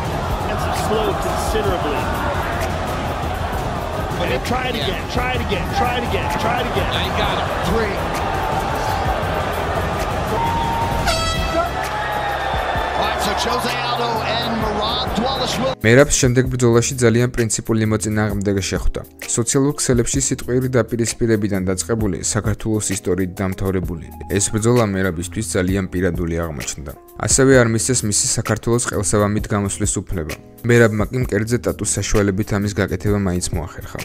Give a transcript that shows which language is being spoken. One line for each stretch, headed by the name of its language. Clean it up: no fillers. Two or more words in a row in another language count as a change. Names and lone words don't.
English: And slowed considerably. But try it again. Try it again. Try it again. Try it again. Now you got him. 3. All right, so Jose Aldo and Merab Dvalishvili.
Georgian: მერაბს შემდეგ ბრძოლაში ძალიან პრინციპული მოწინააღმდეგე შეხვდა. სოციალურ ქსელებში სიტყვიერი დაპირისპირებიდან დაწყებული საქართველოს ისტორიით დამთავრებული. ეს ბრძოლა მერაბისთვის ძალიან პირადული აღმოჩნდა. ასევე არ მისცეს მისი საქართველოს ყელსავამით გამოსვლის უფლება. მერაბმა კი მკერდზე ტატუს საშუალებით ამის გაკეთება მაინც მოახერხა.